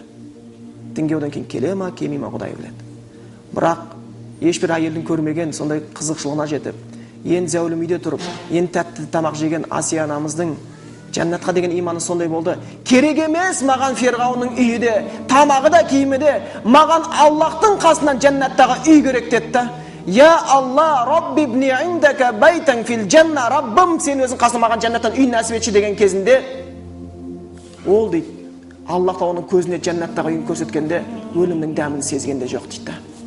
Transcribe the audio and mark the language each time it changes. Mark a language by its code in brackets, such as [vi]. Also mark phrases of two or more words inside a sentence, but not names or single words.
[kk] Дінге одан кейін келе ма, келмей ма Құдай біледі. Бірақ ешбір әйелдің көрмеген сондай қызықшылығына жетіп, ең зәулім үйде тұрып, ең тәтті тамақ жеген Асия анамыздың жәннатқа деген иманы сондай болды. Керек емес маған Фирғаунның үйі де, тамағы да, киімі де, маған Аллахтың қасынан жәннаттағы үй керек деді. [ar] "يا الله, رب ابن عندك بيتا في الجنة", [kk] Раббым, сен өзің қасына маған жәннаттан үй нәсіп етші деген кезінде ол дейді, Аллах та оның көзіне жәннаттағы үйін көрсеткенде өлімнің дәмін сезгенде жоқ дейді.